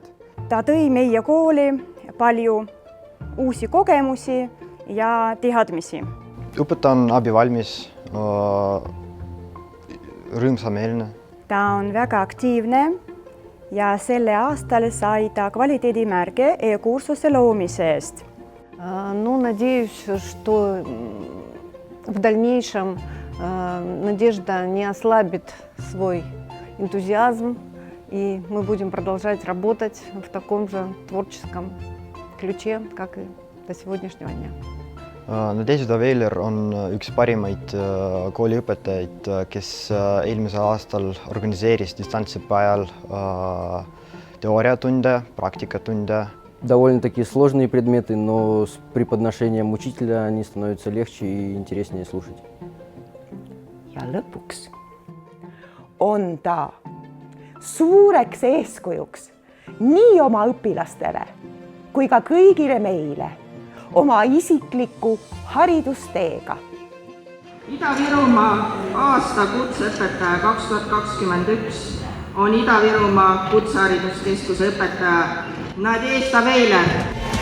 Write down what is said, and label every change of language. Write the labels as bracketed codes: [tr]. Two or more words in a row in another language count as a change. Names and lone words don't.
[et] Ta tõi meie kooli palju uusi kogemusi ja teadmisi. Õpetaja on abivalmis, rõõmsameelne. Ta on väga aktiivne ja selle aastal sai ta kvaliteedimärge e-kursuse loomise eest. [ru] Надеюсь, что в дальнейшем Надежда не ослабит свой энтузиазм, и мы будем продолжать работать в таком же творческом ключе, как и до сегодняшнего дня. [et] Надежда Veiler on üks parimaid kooliõpetajaid, kes eelmisel aastal organiseeris distantsõppe ajal teooriatunde, praktikatunde. [ru] Довольно-таки сложные предметы, но с преподношением учителя они становятся легче и интереснее слушать. [et] Ja lõpuks on ta suureks eeskujuks nii oma õpilastele kui ka kõigile meile oma isikliku haridusteega. Ida-Virumaa aasta kutseõpetaja 2021 on Ida-Virumaa Kutsehariduskeskuse õpetaja Nadежда Veiler.